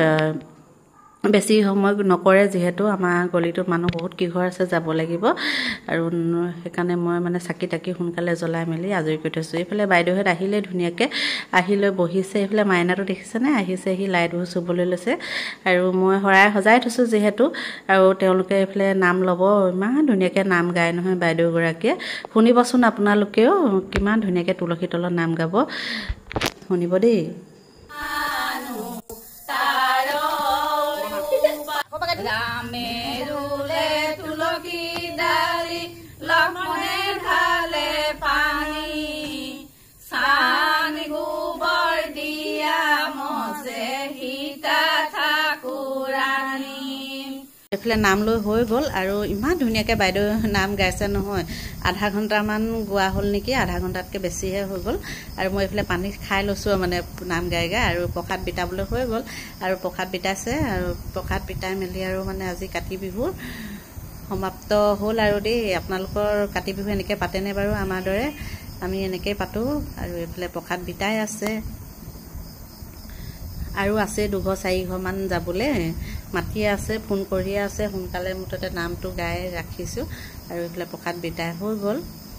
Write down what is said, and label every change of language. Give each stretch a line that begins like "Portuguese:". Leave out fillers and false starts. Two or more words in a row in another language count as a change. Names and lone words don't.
Assamese: বেছি সময় নকৰে যেহেতু আমাৰ গলিটোত মানুহ বহুত কি ঘৰ আছে যাব লাগিব আৰু সেইকাৰণে মই মানে চাকি তাকি সোনকালে জ্বলাই মেলি আজৰি কৰি থৈছো এফালে বাইদেউহেত আহিলে ধুনিয়াকে আহিলৈ বহিছে এফালে মাইনাটো দেখিছে নে আহিছে হি লাইটবোৰ চুবলৈ লৈছে আৰু মই হৰাই সজাই থৈছো যেহেতু আৰু তেওঁলোকে এফালে নাম লব ইমান ধুনিয়াকে নাম গায় নহয় বাইদেউ গৰাকীয়ে শুনিবচোন আপোনালোকেও কিমান ধুনিয়াকে তুলসী তলত নাম গাব শুনিব দেই ৰামেৰুলে তুলসী ডালী লক্ষ্মণে ঢালে পানী সান গোবৰ দিয়া মোচে সীতা ঠাকুৰাণী এফালে নাম লৈ হৈ গল আৰু ইমান ধুনিয়াকে বাইদেউ নাম গাইছে নহয় আধা ঘন্টা মান গোৱা হল নেকি আধা ঘন্টাতকে বেছিহে হৈ গল আৰু মই এফালে পানী খাই লৈছো মানে নাম গাই গাই আৰু প্ৰসাদ বিতাবলৈ হৈ গল আৰু প্ৰসাদ বিতাইছে আৰু প্ৰসাদ বিতাই মেলি আৰু মানে আজি কাতি বিহু সমাপ্ত হল আৰু দেই আপোনালোকৰ কাতি বিহু এনেকে পাতেনে বাৰু আমাৰ দৰে আমি এনেকে পাতো আৰু এফালে প্ৰসাদ বিতাই আছে আৰু আছে দুঘৰ চাৰি ঘৰ মান যাবলে মাটিয়ে আছে ফোন কৰি আছে সোনকালে মুঠতে নামটো গাই ৰাখিছো আৰু এফালে প্ৰসাদ বিতাই হৈ গল